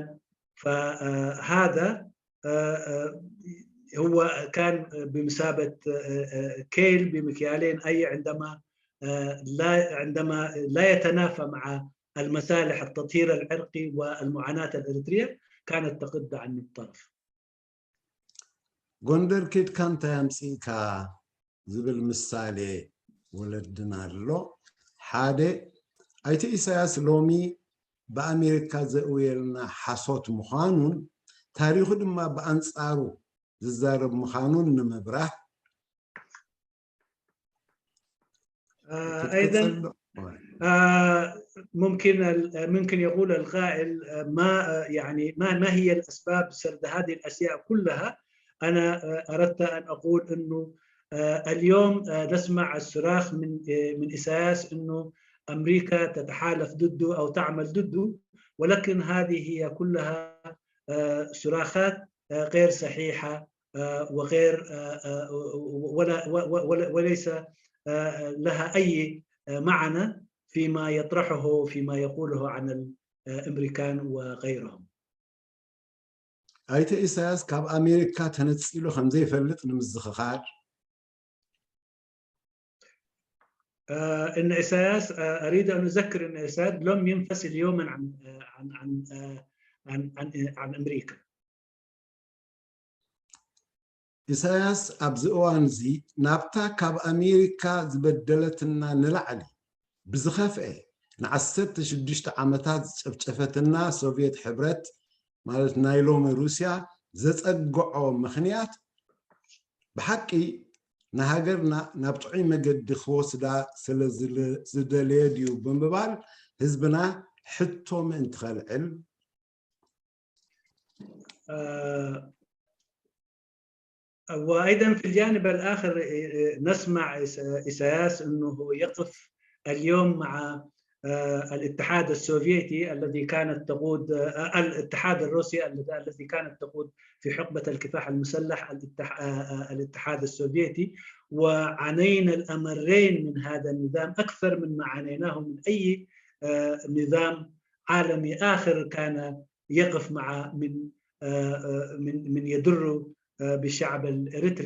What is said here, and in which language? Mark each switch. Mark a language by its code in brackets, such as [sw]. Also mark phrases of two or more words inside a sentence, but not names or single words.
[ar] فهذا هو كان بمثابة كيل بمكيالين، أي عندما لا يتنافى مع المصالح التطهير العرقي والمعاناة الإريترية كانت تقد عن الطرف. [ti] ጎንደር ኬድካ እንታይ ኣምፂኢካ ዝብል ምሳሌ ወለድና ኣሎ። ሓደ ኣይተ ኢሳያስ ሎሚ ብኣሜሪካ ዘእውየልና ሓሶት ምዃኑን ታሪኹ ድማ ብኣንጻሩ ዝዛረብ ምዃኑን ንምብራህ [ar] أيضا ممكن يقول القائل ما هي الأسباب سرد هذه الأشياء كلها. أنا أردت أن أقول أنه اليوم نسمع الصراخ من إساياس أنه أمريكا تتحالف ضده أو تعمل ضده، ولكن هذه هي كلها صراخات غير صحيحة وغير وليس لها أي معنى فيما يطرحه فيما يقوله عن الأمريكان وغيرهم. [ti] ኣይተ ኢሳያስ ካብ ኣሜሪካ ተነፂሉ ከም ዘይፈልጥ ንምዝኽኻር [ar] إن إساياس أريد أن أذكر أن إساياس لم ينفصل يوما عن أمريكا. [ti] ኢሳያስ ኣብዚ እዋን እዚ ናብታ ካብ ኣሜሪካ ዝበደለትና ንላዕሊ ብዝኸፍአ ን16 ዓመታት ዝጨፍጨፈትና ሶቪየት ሕብረት ማለት ናይ ሎሚ ሩስያ ዘፀግዖ ምኽንያት ብሓቂ ንሃገርና ናብ ጥዑይ መገዲ ክወስዳ ስለ ዝደለየ ድዩ ብምባል ህዝብና ሕቶ ምእንቲ ከልዕል [ar] وأيضا في الجانب الآخر نسمع إساياس أنه يقف اليوم مع الاتحاد السوفيتي الذي كانت تقود الاتحاد الروسي الذي كانت تقود في حقبة الكفاح المسلح الاتحاد السوفيتي، وعانينا الأمرين من هذا النظام أكثر مما عانيناه من أي نظام عالمي آخر كان يقف مع من يضر بالشعب الإريتري.